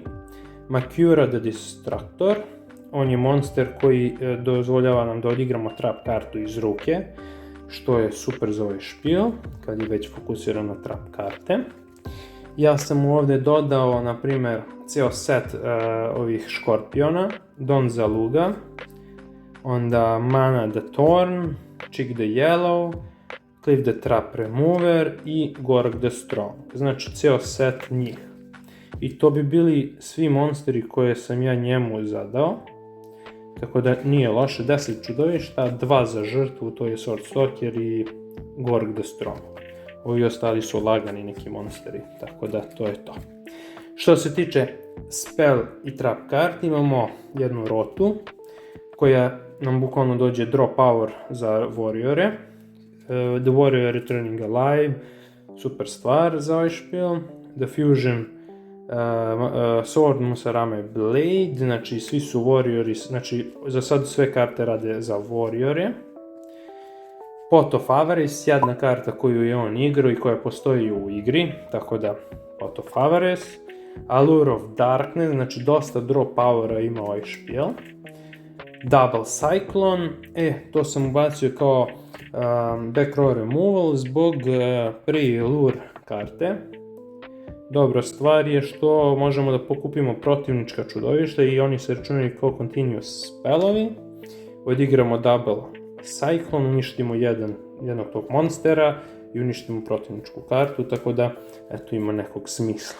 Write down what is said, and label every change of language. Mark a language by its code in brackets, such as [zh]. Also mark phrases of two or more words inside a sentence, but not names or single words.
[sr] Makura the Destructor, on je monster koji dozvoljava nam da odigramo trap kartu iz ruke, što je super za ovaj špil, kad je već fokusiran na trap karte. Ja sam mu ovdje dodao, na primjer, ceo set ovih škorpiona, Don Zaluga, onda Mana the Thorn, Chick the Yellow, Cliff the Trap Remover i Gorg the Strong, znači ceo set njih. I to bi bili svi monsteri koje sam ja njemu zadao, tako da nije loše, 10 čudovišta, 2 za žrtvu, to je Sword Stalker i Gorg the Strong. Ovi ostali su lagani neki monsteri, tako da to je to. Što se tiče spell i trap karti, imamo jednu rotu koja nam bukvalno dođe [en] draw power [sr] za warriore. The Warrior Returning Alive, super stvar za ovaj špil. The Fusion Sword Musarame Blade, znači svi su warriori, znači za sad sve karte rade za warriore. Pot of Avarice, jedna karta koju je on igrao i koja postoji u igri, tako da Pot of Avarice. Allure of Darkness, znači dosta [en] draw powera [sr] ima ovaj špil. Double Cyclone, to sam ubacio kao [en] back row removal [sr] zbog pre-lure karte. Dobra stvar je što možemo da pokupimo protivnička čudovišta i oni se računaju kao [en] continuous spellovi. [sr] Odigramo double cyclone, uništimo jednog tog monstera i uništimo protivničku kartu, tako da eto ima nekog smisla.